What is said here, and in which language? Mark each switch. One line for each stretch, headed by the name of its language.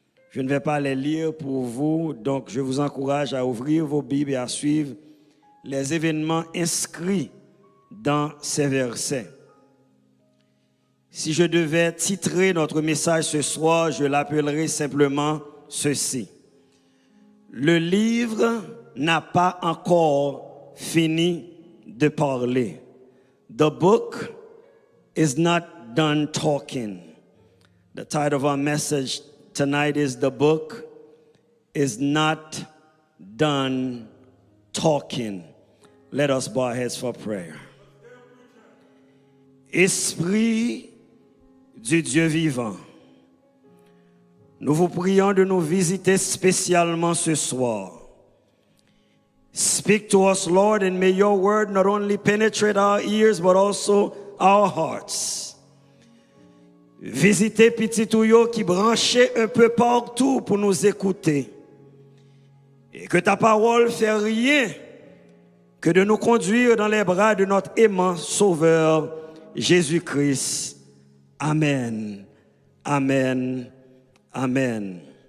French: Je ne vais pas les lire pour vous, donc je vous encourage à ouvrir vos Bibles et à suivre les événements inscrits dans ces versets. Si je devais titrer notre message ce soir, je l'appellerais simplement ceci. Le livre n'a pas encore fini de parler.
English: The book is not done talking. The title of our message tonight is The Book is Not Done Talking. Let us bow our heads for prayer.
French: Esprit du Dieu vivant, nous vous prions de nous visiter spécialement ce soir.
English: Speak to us, Lord, and may your word not only penetrate our ears, but also our hearts.
French: Visitez petit Touyo qui branchait un peu partout pour nous écouter. Et que ta parole fait rien que de nous conduire dans les bras de notre aimant Sauveur, Jésus-Christ. Amen. Amen. Amen.